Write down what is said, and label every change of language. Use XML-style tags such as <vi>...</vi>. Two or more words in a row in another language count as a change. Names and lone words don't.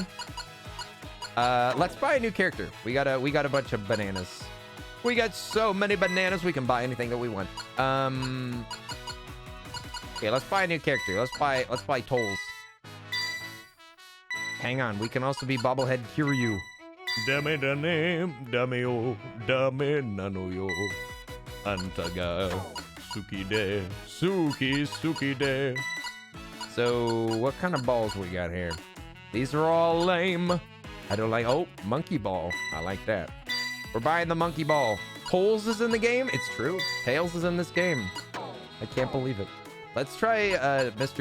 <en>Let's buy a new character. We got a bunch of bananas. We got so many bananas. We can buy anything that we want. Okay, let's buy a new character. Let's buy Tolls. Hang on. We can also be Bobblehead Kiryu.</en> <ja>Dame da name, dame o, dame nano yo. Antaga, suki de, suki de.</ja> <en>So, what kind of balls we got here? These are all lame. I don't like. Oh, monkey ball. I like that. We're buying the monkey ball. Poles is in the game. It's true. Tails is in this game. I can't believe it. Let's try Mr.</en>